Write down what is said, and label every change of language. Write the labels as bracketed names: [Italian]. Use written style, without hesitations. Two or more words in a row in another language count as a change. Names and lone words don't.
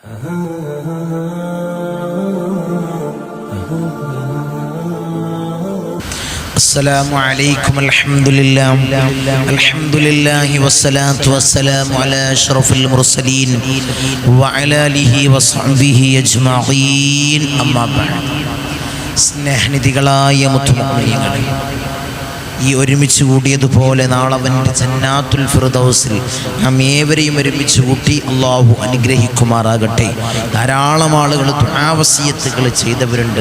[Arabic] السلام عليكم الحمد لله والصلاة والسلام على أشرف المرسلين وعلى آله وصحبه أجمعين أما بعد [Malayalam] സ്നേഹനിധികളായ മുത്തുമുഅ്മിനീങ്ങളെ, ഈ ഒരുമിച്ച് കൂടിയതുപോലെ നാളവൻ്റെ ജന്നാത്തുൽ ഫിർദൗസിൽ നാം ഏവരെയും ഒരുമിച്ച് കൂട്ടി അള്ളാഹു അനുഗ്രഹിക്കുമാറാകട്ടെ. ധാരാളം ആളുകൾ ദുആ വസിയത്തുകൾ ചെയ്തവരുണ്ട്.